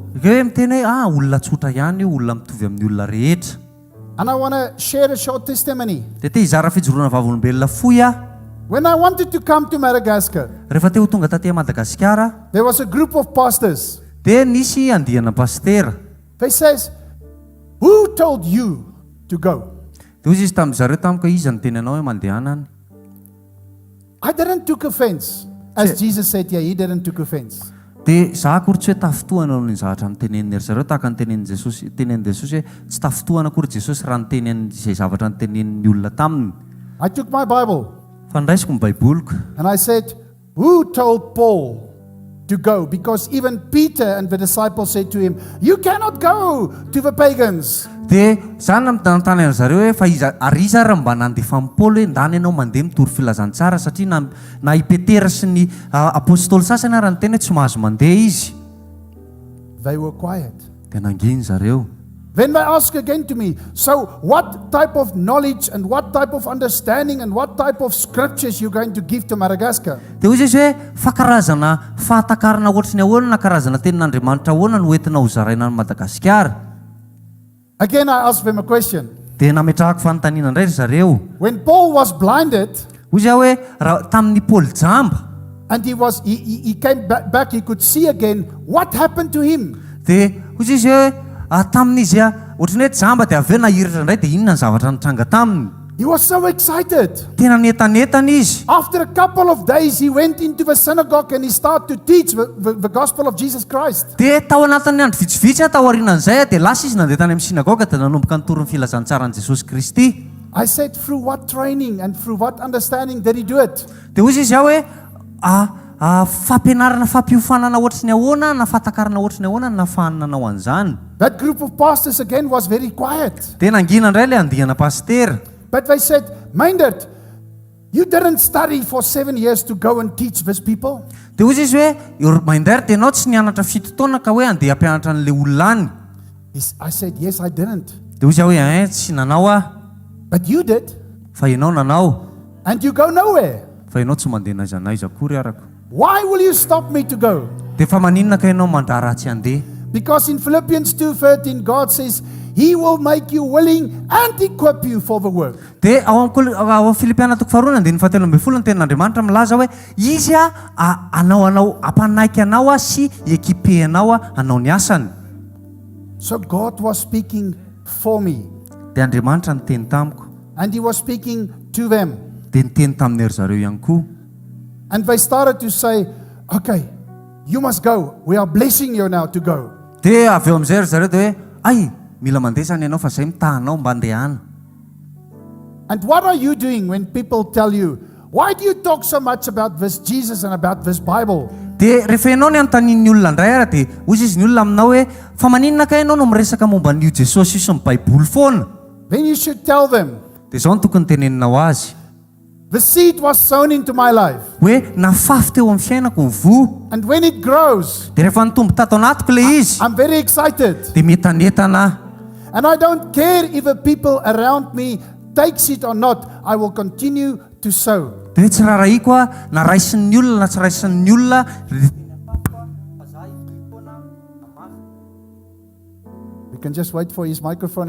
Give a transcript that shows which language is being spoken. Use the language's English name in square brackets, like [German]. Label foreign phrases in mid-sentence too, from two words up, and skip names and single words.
[Malagasy] Hoe miteny hoe olona tsotra ihany io, olona mitovy amin'ny olona rehetra. [English] And I want to share a short testimony. [Malagasy] Dia te hizara fijoroana vavolombelona fohy aho. [English] When I wanted to come to Madagascar, [Malagasy] Rehefa teo tonga taty Madagasikara, [English] there was a group of pastors. [Malagasy] dia nisy andihana pastera. [English] They says, who told you to go? [Malagasy] Dia hozy izy tamin'izareo tamiko iza ny teny anao hoe mandehana any. [English] I didn't took offense. As Jesus said here, he didn't took offense. [Malagasy] Dia za akory tsy hoe tafitohana noho ny zavatra nitenenin'ery zareo tahaka ny tenenin Jesosy hoe tsy tafitohana akory Jesosy raha nitenenin'izay zavatra nitenenin'ny olona taminy. [English] I took my Bible [Malagasy] Fandraisiko ny baiboloko. [English] and I said, who told Paul to go? Because even Peter and the disciples said to him, you cannot go to the pagans. [Malagasy] Dia zany nanontany an zareo hoe fa ary iza raha mba nandefa amin'ny Paoly hoe ndany ianao mandeha mitory filazantsara satria na i Petera sy ny apôstôly sasany ary ny teny hoe tsy mahazo mandeha izy. [English] They were quiet. [Malagasy] Dia nanginy zareo. [English] Then they asked again to me, so what type of knowledge and what type of understanding and what type of scriptures you're going to give to Madagascar? [Malagasy] Dia hozy izy hoe fa karazana fahatakarana ohatrany ahoana na karazana tenin'Andriamanitra ahoana no entina ho zaraina any Madagasikara. [English] Again, I asked them a question. [Malagasy] Dia nametrahako fanontaniana indray zareo. [English] When Paul was blinded [Malagasy] Hozy aho hoe raha tamin'ny Paoly jamba, [English] and he came back, he could see again, what happened to him? [Malagasy] dia hozy izy hoe tamin'izy ohatrany hoe jamba dia avy eo nahiratra indray dia inona ny zavatra nitranga taminy. [English] He was so excited. [Malagasy] Tena netanetana izy. [English] After a couple of days, he went into the synagogue and he started to teach the gospel of Jesus Christ. [Malagasy] Dia tao anatin'ny andro vitsivitsy tao aorianan'izay dia lasa izy nandeha tany amin'ny sinagoga dia nanomboka nitoro ny filazantsaran'i Jesosy Kristy. [English] I said, through what training and through what understanding did he do it? [Malagasy] Dia hozy izy aho hoe fampianarana fampiofanana ohatrany ahoana na fahatakarana ohatrany ahoana na nafahanana nanao an'izany. [English] That group of pastors again was very quiet. [Malagasy] Dia nangina indray ilay andihana pastera. [English] But they said, Myndert, you didn't study for 7 years to go and teach these people. [Malagasy] Dia hozy izy hoe Myndert ianao tsy nianatra fito taona ka hoe andeha hampianatra an'ilay olona any. [English] I said, yes, I didn't. [Malagasy] Dia hozy aho hoe tsy nanao aho. [English] But you did. [Malagasy] Fa ianao nanao. [English] And you go nowhere. [Malagasy] Fa ianao tsy mandeha naiza naiza akory arako. [English] Why will you stop me to go? [Malagasy] Dia fa maninona ka ianao mandrara tsy andeha? [English] Because in Philippians 2:13, God says, He will make you willing and equip you for the work. [Malagasy] Dia ao amin'ny Filipiana 4:17 tenin'Andriamanitra milaza hoe izy anao apanaiky anao sy ekipehanao anao ny asany. [English] So God was speaking for me. [Malagasy] Dia Andriamanitra niteny tamiko. [English] And He was speaking to them. [Malagasy] Dia niteny tamin'ery zareo ihany koa. [English] And they started to say, okay, you must go. We are blessing you now to go. [Malagasy] Dia avy eo amin'izay zareo dia hoe ay mila mandeha zany ianao fa izay mitahanao mba andehana. [English] And what are you doing when people tell you, why do you talk so much about this Jesus and about this Bible? [Malagasy] Dia rehefa ianao ny anontanian'ny olona indray ara dia hozy izy ny olona aminao hoe fa maninona ka ianao no miresaka momba an'io Jesosy io sy ny Baiboly foana. [English] Then you should tell them, [Malagasy] Dia izao no tokony teneninao azy. [English] the seed was sown into my life. [Malagasy] Hoe nafafy teo amin'ny fiainako ny vo. [English] And when it grows, [Malagasy] Dia rehefa nitombo tato anatiko ilay izy [English] I'm very excited. [Malagasy] dia metanetana. [English] And I don't care if the people around me takes it or not, I will continue to sow. [Malagasy] Dia hoe tsy raharaiko a na raisin'ny olona na tsy raisin'ny olona. [English] We can just wait for his microphone.